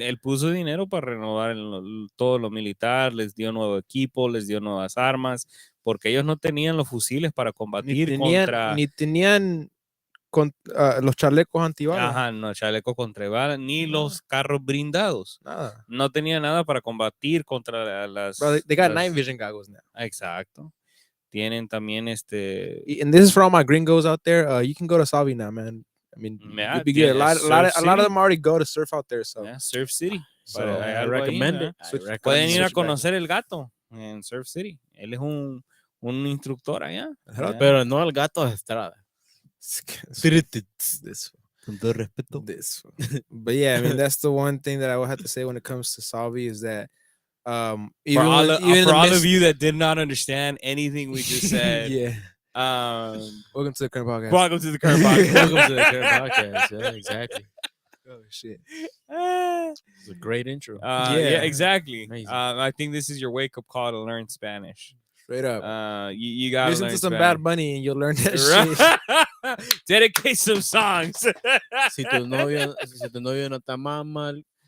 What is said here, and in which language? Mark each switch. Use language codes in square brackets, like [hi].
[es] Él puso dinero para renovar todo lo militar, les dio nuevo equipo, les dio nuevas armas, porque ellos no tenían los fusiles para combatir Ni tenían los chalecos antibalas. Ajá, no, chaleco contra balas, ni los carros blindados. Nada. No tenía nada para combatir contra las... [en] Bro, they got night vision goggles now. [es] Exacto. Tienen también [en] And this is for all my gringos out there. You can go to Salvi now, man. I mean, you'd be good. A lot of them already go to surf out there. So Surf City. So, I recommend it. [es] Pueden ir a conocer el gato en Surf City. Él es un instructor allá. Pero no el gato de Estrada. [en] This [es] Con todo respeto. [en] But yeah, I mean, that's the one thing that I would have to say when it comes to Salvi is that For all of you that did not understand anything we just said, yeah. Welcome to the current podcast. welcome to the current podcast. Welcome to the current podcast. Yeah, exactly. Oh shit. It's a great intro. Yeah, exactly. Amazing. I think this is your wake-up call to learn Spanish. Straight up. You gotta Listen learn to some Spanish. Bad Bunny and you'll learn that shit. Dedicate some songs. [es] Si tu novio no está más mal,